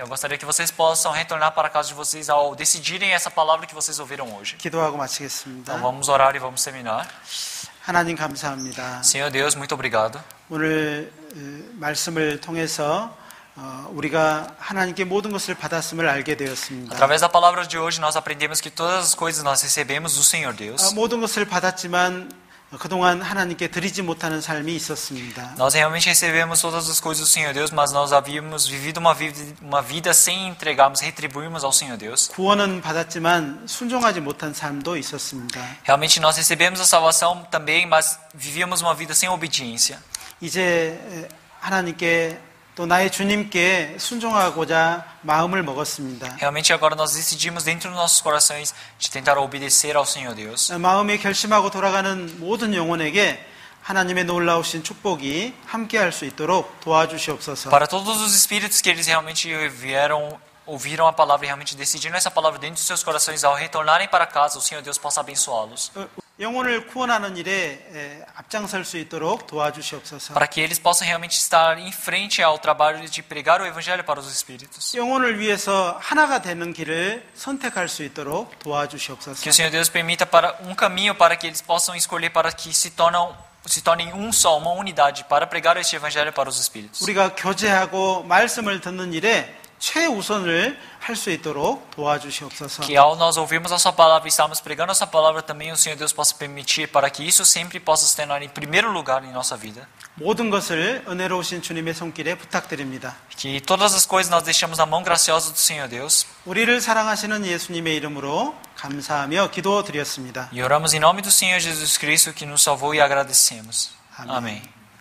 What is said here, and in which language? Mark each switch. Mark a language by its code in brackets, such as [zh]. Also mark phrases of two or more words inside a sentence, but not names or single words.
[pt] Eu gostaria que vocês possam retornar para a casa de vocês ao decidirem essa palavra que vocês ouviram hoje. [ko] 기도하고 마치겠습니다. [pt] Então vamos orar e vamos terminar. [ko] 하나님 감사합니다. [pt] Senhor Deus, muito obrigado. [ko] 오늘 말씀을 통해서 우리가 하나님께 모든 것을 받았음을 알게 되었습니다. [pt] Através da palavra de hoje, nós aprendemos que todas as coisas nós recebemos do Senhor Deus. [ko] 모든 것을 받았지만 그동안 하나님께 드리지 못하는 삶이 있었습니다. [pt] Nós realmente recebemos todas as coisas do Senhor Deus, mas nós havíamos vivido uma vida sem entregarmos, retribuirmos ao Senhor Deus. [ko] 구원은 받았지만 순종하지 못한 삶도 있었습니다. [pt] Realmente nós recebemos a salvação também, mas vivíamos uma vida sem obediência. [ko] 이제 하나님께 또 나의 주님께 순종하고자 마음을 먹었습니다. [pt] Realmente agora nós decidimos dentro dos nossos corações de tentar obedecer ao Senhor Deus. [ko] 마음이 결심하고 돌아가는 모든 영혼에게 하나님의 놀라우신 축복이 함께할 수 있도록 도와주시옵소서. [pt] Para todos os espíritos que eles realmente ouviram a palavra e realmente decidiram essa palavra dentro dos seus corações, ao retornarem para casa, o Senhor Deus possa abençoá-los. [ko] 영혼을 구원하는 일에 앞장설 수 있도록 도와주시옵소서. [pt] Para que eles possam realmente estar em frente ao trabalho de pregar o evangelho para os espíritos. [ko] 영혼을 위해서 하나가 되는 길을 선택할 수 있도록 도와주시옵소서. [pt] Que o Senhor Deus permita para caminho para que eles possam escolher para que se tornem um só, uma unidade para pregar este evangelho para os espíritos. [ko] 우리가 교제하고 말씀을 듣는 일에 최우선을 할 수 있도록 도와주시옵소서. [pt] Que ao nós ouvirmos a sua palavra e estarmos pregando a sua palavra também, o Senhor Deus possa permitir para que isso sempre possa se tornar em primeiro lugar em nossa vida. [ko] 모든 것을 은혜로우신 주님의 손길에 부탁드립니다. [pt] Que todas as coisas nós deixamos na mão graciosa do Senhor Deus. [ko] 우리를 사랑하시는 예수님의 이름으로 감사하며 기도드렸습니다. [pt] E oramos em nome do Senhor Jesus Cristo que nos salvou e agradecemos. Amém. Amém.